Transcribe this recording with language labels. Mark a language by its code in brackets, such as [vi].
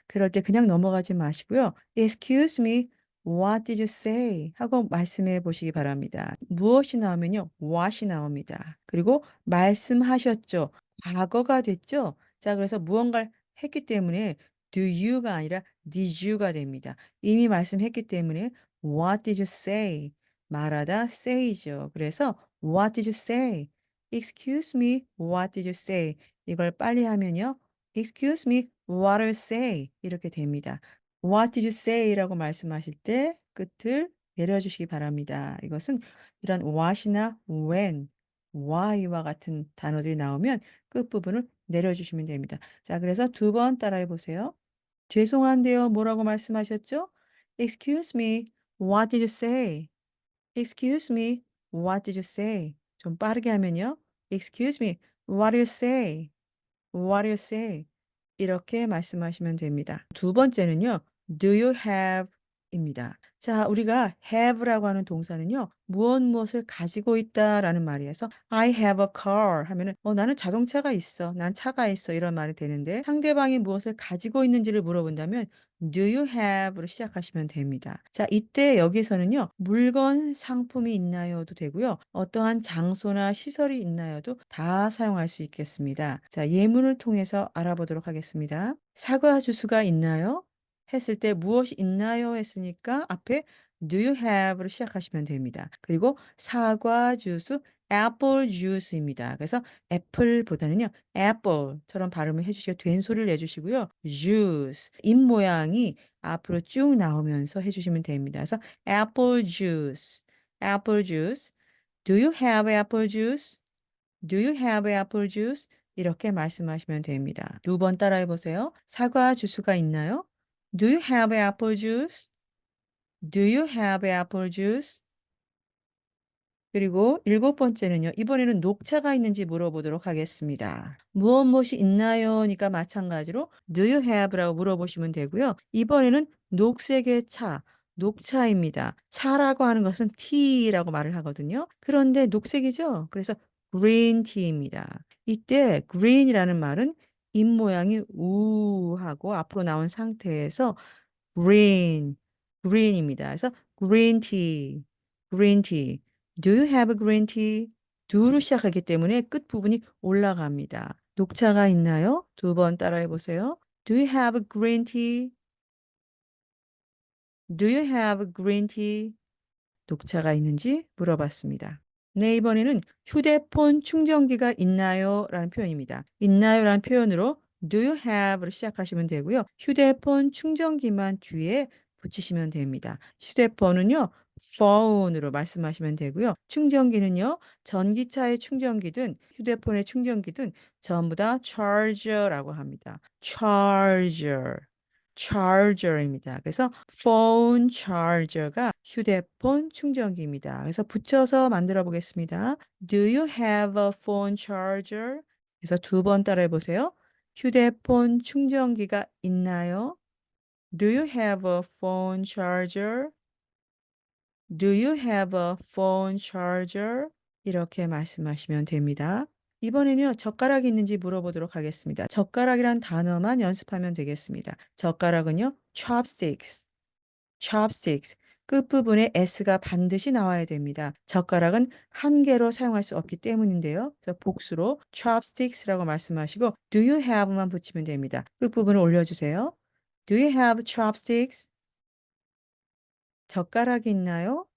[ko] 그럴 때 그냥 넘어가지 마시고요. [en] Excuse me, what did you say? [ko] 하고 말씀해 보시기 바랍니다. 무엇이 나오면요. what이 나옵니다. 그리고 말씀하셨죠. 과거가 됐죠. 자, 그래서 무언가를 했기 때문에 do you가 아니라 did you가 됩니다. 이미 말씀했기 때문에 [en] what did you say? [ko] 말하다 say죠. 그래서 [en] what did you say? Excuse me, what did you say? [ko] 이걸 빨리 하면요. [en] Excuse me, what did you say? [ko] 이렇게 됩니다. [en] What did you say? [ko] 라고 말씀하실 때 끝을 내려주시기 바랍니다. 이것은 이런 what이나 when, why와 같은 단어들이 나오면 끝부분을 내려주시면 됩니다. 자, 그래서 두 번 따라해 보세요. 죄송한데요. 뭐라고 말씀하셨죠? [en] Excuse me, what did you say? Excuse me, what did you say? [ko] 좀 빠르게 하면요. [en] Excuse me, what do you say? What do you say? [ko] 이렇게 말씀하시면 됩니다. 두 번째는요. [en] Do you have [ko] 입니다. 자, 우리가 have라고 하는 동사는요. 무엇 무엇을 가지고 있다라는 말이어서 [en] I have a car [ko] 하면은 나는 자동차가 있어. 난 차가 있어. 이런 말이 되는데 상대방이 무엇을 가지고 있는지를 물어본다면 [en] Do you have [ko] 로 시작하시면 됩니다. 자, 이때 여기서는요. 물건, 상품이 있나요도 되고요. 어떠한 장소나 시설이 있나요도 다 사용할 수 있겠습니다. 자, 예문을 통해서 알아보도록 하겠습니다. 사과 주스가 있나요? 했을 때 무엇이 있나요? 했으니까 앞에 [en] Do you have [ko] 로 시작하시면 됩니다. 그리고 사과 주스, apple juice입니다. 그래서 애플보다는요, apple처럼 발음을 해주시고 된소리를 내주시고요. juice, 입 모양이 앞으로 쭉 나오면서 해주시면 됩니다. 그래서 [en] apple juice, apple juice. Do you have apple juice? Do you have apple juice? [ko] 이렇게 말씀하시면 됩니다. 두 번 따라해 보세요. 사과 주스가 있나요? [en] Do you have apple juice? Do you have apple juice? [ko] 그리고 일곱 번째는요. 이번에는 녹차가 있는지 물어보도록 하겠습니다. 무엇 무엇이 있나요?니까 마찬가지로 [en] Do you have? [ko] 라고 물어보시면 되고요. 이번에는 녹색의 차, 녹차입니다. 차라고 하는 것은 tea라고 말을 하거든요. 그런데 녹색이죠. 그래서 green tea입니다. 이때 green이라는 말은 입 모양이 우하고 앞으로 나온 상태에서 green, green입니다. 그래서 [en] green tea, green tea. Do you have a green tea? [ko] do로 시작하기 때문에 끝부분이 올라갑니다. 녹차가 있나요? 두 번 따라해 보세요. [en] Do you have a green tea? Do you have a green tea? [ko] 녹차가 있는지 물어봤습니다. 네, 이번에는 휴대폰 충전기가 있나요? 라는 표현입니다. 있나요? 라는 표현으로 [en] Do you have [ko] 를 시작하시면 되고요. 휴대폰 충전기만 뒤에 붙이시면 됩니다. 휴대폰은요, phone으로 말씀하시면 되고요. 충전기는요, 전기차의 충전기든 휴대폰의 충전기든 전부 다 charger라고 합니다. charger. charger입니다. 그래서 phone charger가 휴대폰 충전기입니다. 그래서 붙여서 만들어 보겠습니다. [en] Do you have a phone charger? [ko] 그래서 두 번 따라해 보세요. 휴대폰 충전기가 있나요? [en] Do you have a phone charger? Do you have a phone charger? [ko] 이렇게 말씀하시면 됩니다. 이번에는요, 젓가락이 있는지 물어보도록 하겠습니다. 젓가락이란 단어만 연습하면 되겠습니다. 젓가락은요, chopsticks, chopsticks. 끝부분에 s가 반드시 나와야 됩니다. 젓가락은 한 개로 사용할 수 없기 때문인데요. 그래서 복수로 chopsticks라고 말씀하시고 [en] do you have [ko] 만 붙이면 됩니다. 끝부분을 올려주세요. [en] Do you have chopsticks? [ko] 젓가락이 있나요?